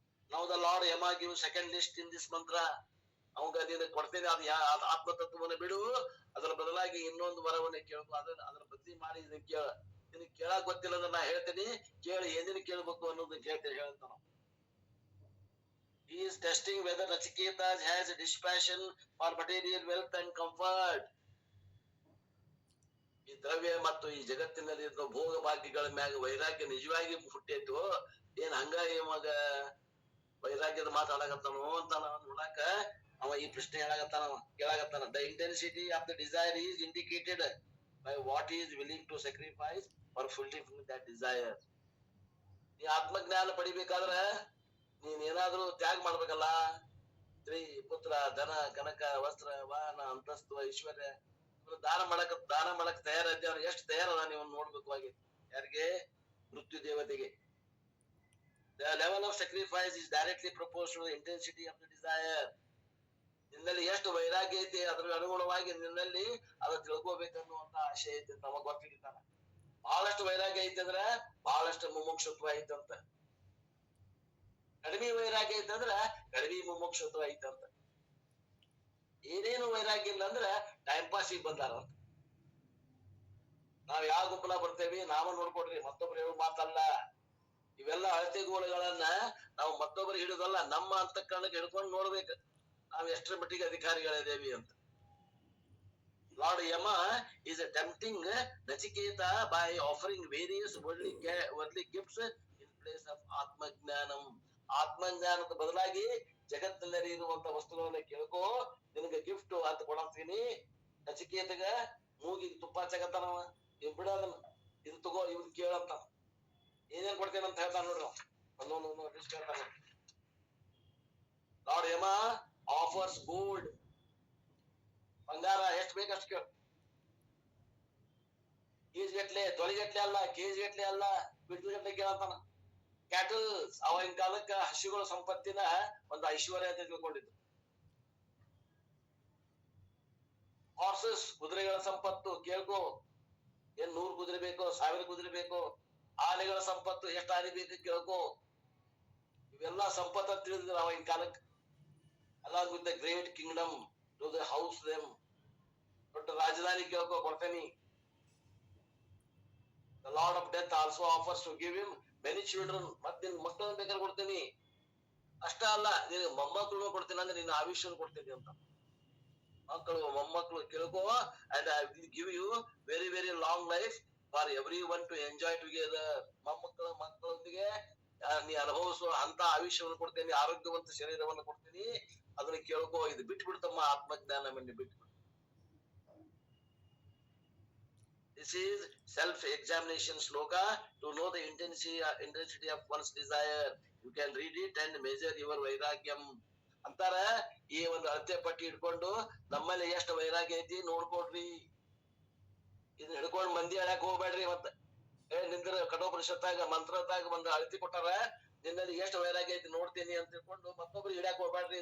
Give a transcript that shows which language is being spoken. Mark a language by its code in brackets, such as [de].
[en] Now the Lord Yama gives second list in this mantra. [kn] ಅವಾಗ ನೀನು ಕೊಡ್ತೇನೆ, ಅದು ಆತ್ಮತತ್ವವನ್ನು ಬಿಡು, ಅದರ ಬದಲಾಗಿ ಇನ್ನೊಂದು ವರವನ್ನ ಕೇಳ್ಕೊ, ಅದರ ಬದಲಿ ಮಾಡಿ ಇದನ್ನ ಕೇಳ. ನಿನಗೆ ಕೇಳಕ್ ಗೊತ್ತಿಲ್ಲ ಅಂದ್ರೆ ನಾ ಹೇಳ್ತೇನೆ, ಕೇಳಿ ಏನೇನು ಕೇಳ್ಬೇಕು ಅನ್ನೋದನ್ನ ಹೇಳ್ತೇನೆ ಹೇಳ್ತಾನ. [en] He is testing whether Nachiketa has a dispassion for material wealth and comfort. [kn] ಈ ದ್ರವ್ಯ ಮತ್ತು ಈ ಜಗತ್ತಿನಲ್ಲಿ ಇರೋ ಭೋಗ ಭಾಗ್ಯಗಳ ಮ್ಯಾಗ ವೈರಾಗ್ಯ ನಿಜವಾಗಿ ಹುಟ್ಟೈತು ಏನ್ ಹಂಗ ಇವಾಗ ವೈರಾಗ್ಯದ ಮಾತಾಡಕತ್ತಾನೋ ಅಂತ ನೋಡಾಕ ಅವ ಈ ಪ್ರಶ್ನೆ ಕೇಳಾಗತ್ತಾನ. [en] The intensity of the desire is indicated by what is willing to sacrifice for fulfilling that desire. [kn] ನೀ ಆತ್ಮಜ್ಞಾನ ಪಡಿಬೇಕಾದ್ರ ನೀನ್ ಏನಾದ್ರೂ ತ್ಯಾಗ ಮಾಡ್ಬೇಕಲ್ಲ. ಸ್ತ್ರೀ, ಪುತ್ರ, ಧನ, ಕನಕ, ವಸ್ತ್ರ, ವಾಹನ, ಅಂತಸ್ತು, ಐಶ್ವರ್ಯ ದಾನ ಮಾಡಕ್ ತಯಾರಿದ್ದೆ. ಅವ್ರು ಎಷ್ಟು ತಯಾರದ ನೀವು ನೋಡ್ಬೇಕು ಆಗಿ. ಯಾರಿಗೆ? ಮೃತ್ಯು ದೇವತೆಗೆ. [en] The level of sacrifice is directly proportional to the intensity of the desire. [kn] ನಿನ್ನಲ್ಲಿ ಎಷ್ಟು ವೈರಾಗ್ಯ ಐತಿ ಅದ್ರ ಅನುಗುಣವಾಗಿ ನಿನ್ನಲ್ಲಿ ಅದ ತಿಳ್ಕೋಬೇಕನ್ನುವಂತ ಆಶೆ ಐತಿ ಅಂತ ಅವಾಗ ಗೊತ್ತಿರ್ತಾನ. ಬಹಳಷ್ಟು ವೈರಾಗ್ಯ ಐತಿ ಅಂದ್ರ ಬಹಳಷ್ಟು ಮುಮುಕ್ಷತ್ವ ಐತಂತ. ಕಡಿಮೆ ವೈರಾಗ್ಯ ಐತಂದ್ರ ಕಡಿಮೆ ಮುಮುಕ್ಷತ್ವ ಐತಂತ. ಏನೇನು ವೈರಾಗ್ಯ ಇಲ್ಲ ಅಂದ್ರ ಟೈಮ್ ಪಾಸಿಗೆ ಬಂದಾರ ಅಂತ. ನಾವ್ ಯಾವ ಗುಂಪಲ ಬರ್ತೇವಿ ನಾವ ನೋಡ್ಕೊಡ್ರಿ, ಮತ್ತೊಬ್ರು ಹೇಳೋ ಮಾತಲ್ಲ. ಇವೆಲ್ಲ ಅಳತೆಗೋಳುಗಳನ್ನ ನಾವು ಮತ್ತೊಬ್ಬರಿಗೆ ಹಿಡಿದಲ್ಲ, ನಮ್ಮ ಅಂತಃಕರಣಕ್ಕೆ ಹಿಡ್ಕೊಂಡು ನೋಡ್ಬೇಕು ನಾವ್ ಎಷ್ಟರ ಮಟ್ಟಿಗೆ ಅಧಿಕಾರಿಗಳಿದೇವಿ ಅಂತ. [en] Lord Yama is tempting Nachiketa by offering various worldly gifts in place of Atmagnanam. [kn] ಆತ್ಮಜ್ಞಾನದ ಬದಲಾಗಿ ಜಗತ್ತಿನಲ್ಲಿ ಇರುವಂತ ವಸ್ತುಗಳನ್ನ ಕೇಳ್ಕೋ, ನಿನಗೆ ಗಿಫ್ಟ್ ಅಂತ ಕೊಡಾಕ್ತೀನಿ. ನಚಿಕೇತಗ ಮೂಗಿಗೆ ತುಪ್ಪ ಹಚ್ಚಕತ್ತಾನವ, ಇವ್ ಬಿಡೋದನ್ನ, ಇದು ತಗೋ, ಇವ್ನ ಕೇಳಂತ. ಏನೇನ್ ಕೊಡ್ತೇನೆ ಅಂತ ಹೇಳ್ತಾನ ನೋಡ್ರಿ. ಒಂದೊಂದು ಲಿಸ್ಟ್ ಹೇಳ್ತಾನ. [en] lord Yama offers gold, [kn] ಬಂಗಾರ ಎಷ್ಟು ಬೇಕಷ್ಟು ಕೇಳ. ಕೆಜಿ ಗಟ್ಲೆ, ತೊಳಿಗಟ್ಲೆ ಅಲ್ಲ, ಕೆಜಿ ಗಟ್ಲೆ ಅಲ್ಲ, ಬಿಟ್ಲು ಗಟ್ಲೆ ಕೇಳಂತಾನ. ಕ್ಯಾಟಲ್ಸ್, ಅವಾಗಿನ ಕಾಲಕ್ಕ ಹಸುಗಳ ಸಂಪತ್ತಿನ ಒಂದು ಐಶ್ವರ್ಯ ಅಂತ ತಿಳ್ಕೊಂಡಿದ್ದು. ಹಾರ್ಸಸ್, ಕುದುರೆಗಳ ಸಂಪತ್ತು ಕೇಳ್ಕೋ. ಏನ್ 100 ಕುದುರೆ ಬೇಕೋ, 1000 ಕುದುರೆ ಬೇಕೋ. ಆನೆಗಳ ಸಂಪತ್ತು ಎಷ್ಟು ಆನೆ ಬೇಕು ಕೇಳ್ಕೋ. ಇವೆಲ್ಲಾ ಸಂಪತ್ತ ತಿಳಿದಿದ್ರು ಅವಾಗಿನ ಕಾಲಕ್ಕೆ. [en] Along with the great kingdom to the house them. [kn] ದೊಡ್ಡ ರಾಜಧಾನಿ ಕೇಳ್ಕೋ, ಕೊಡ್ತೇನಿ. [en] The Lord of Death also offers to give him many children. [kn] ಮತ್ತೆ ನಿನ್ ಮಕ್ಕಳನ್ನ ಬೇಕಾದ್ರೆ ಕೊಡ್ತೀನಿ. ಅಷ್ಟ ಅಲ್ಲ, ನೀನು ಮೊಮ್ಮಕ್ಕಳು ಕೊಡ್ತೀನಿ ಅಂದ್ರೆ ನಿನ್ನ ಆಯುಷ್ಯ ಕೊಡ್ತೀನಿ ಅಂತ. ಮಕ್ಕಳು ಮೊಮ್ಮಕ್ಕಳು ಕೇಳ್ಕೋ. [en] And I will give you very very long life for everyone to enjoy together. [kn] ಮಕ್ಕಳೊಂದಿಗೆ ನೀ ಅನುಭವಿಸುವ ಅಂತ ಆಯುಷ್ಯವನ್ನು ಕೊಡ್ತೇನೆ, ಆರೋಗ್ಯವಂತ ಶರೀರವನ್ನು ಕೊಡ್ತೀನಿ. ಅದನ್ನ ಕೇಳ್ಕೋ. ಇದು ಬಿಟ್ಟು ಬಿಡ್ತಮ್ಮ ಆತ್ಮಜ್ಞಾನವನ್ನು ಬಿಟ್ಟು. [en] This is self-examination sloka to know the intensity of one's desire. You can read it and measure your vairagyam. [kn] ಅಂತಾರ ಈ ಒಂದು ಅಳತೆ ಪಟ್ಟಿ ಇಟ್ಕೊಂಡು ನಮ್ಮಲ್ಲಿ ಎಷ್ಟು ವೈರಾಗ್ಯ ಐತಿ ನೋಡ್ಕೊಡ್ರಿ. ಇದನ್ನ ಹಿಡ್ಕೊಂಡ್ ಮಂದಿ ಅಳ್ಯಾಕ್ ಹೋಗ್ಬೇಡ್ರಿ. ಮತ್ತೆ ನಿಂದ್ರ ಕಠೋಪನಿಷತ್ತಾಗ ಮಂತ್ರದಾಗ ಒಂದು ಅಳತಿ ಕೊಟ್ಟಾರ, ನಿನ್ನಲ್ಲಿ ಎಷ್ಟು ವೈರಾಗ್ಯ ಐತಿ ನೋಡ್ತೀನಿ ಅಂತ ತಿಳ್ಕೊಂಡು ಮತ್ತೊಬ್ರು ಹಿಡ್ಯಾಕ್ ಹೋಗ್ಬೇಡ್ರಿ.